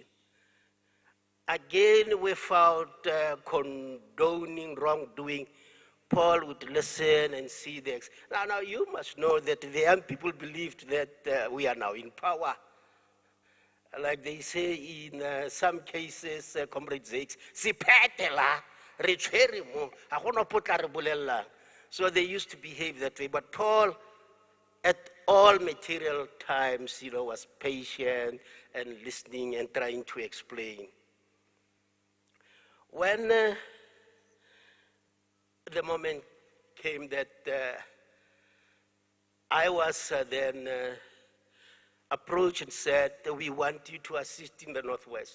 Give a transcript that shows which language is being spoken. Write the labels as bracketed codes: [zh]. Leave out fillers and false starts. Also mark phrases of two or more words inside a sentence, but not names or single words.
[en] Again, without condoning wrongdoing, Paul would listen and see the... Now you must know that the young people believed that we are now in power. Like they say in some cases, [tn] comrades, [zu] siphethe la, [tn] re tshwere mo, ha gona potla re bolella. [en] So they used to behave that way. But Paul, at all material times, was patient and listening and trying to explain. When the moment came that I was then approached and said, we want you to assist in the Northwest.